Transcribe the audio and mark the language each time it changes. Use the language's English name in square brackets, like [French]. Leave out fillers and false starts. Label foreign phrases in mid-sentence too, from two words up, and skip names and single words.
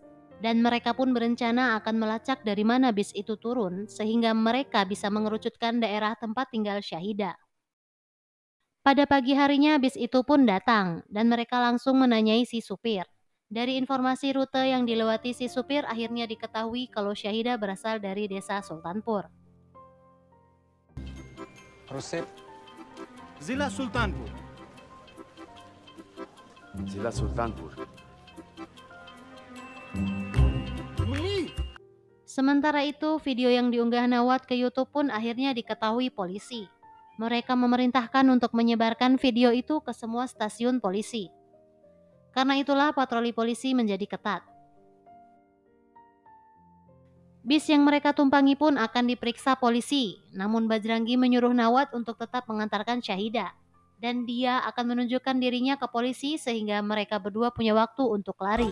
[Indonesian] Dan mereka pun berencana akan melacak dari mana bis itu turun sehingga mereka bisa mengerucutkan daerah tempat tinggal Syahidah. Pada pagi harinya bis itu pun datang dan mereka langsung menanyai si supir. Dari informasi rute yang dilewati si supir akhirnya diketahui kalau Syahidah berasal dari desa Sultanpur. [Hindi] और उससे जिला सुल्तानपुर जिला सुल्तानपुर। [Indonesian] Sementara itu, video yang diunggah Nawab ke YouTube pun akhirnya diketahui polisi. Mereka memerintahkan untuk menyebarkan video itu ke semua stasiun polisi. Karena itulah patroli polisi menjadi ketat. Bis yang mereka tumpangi pun akan diperiksa polisi, namun Bajrangi menyuruh Nawab untuk tetap mengantarkan Syahidah. Dan dia akan menunjukkan dirinya ke polisi sehingga mereka berdua punya waktu untuk lari.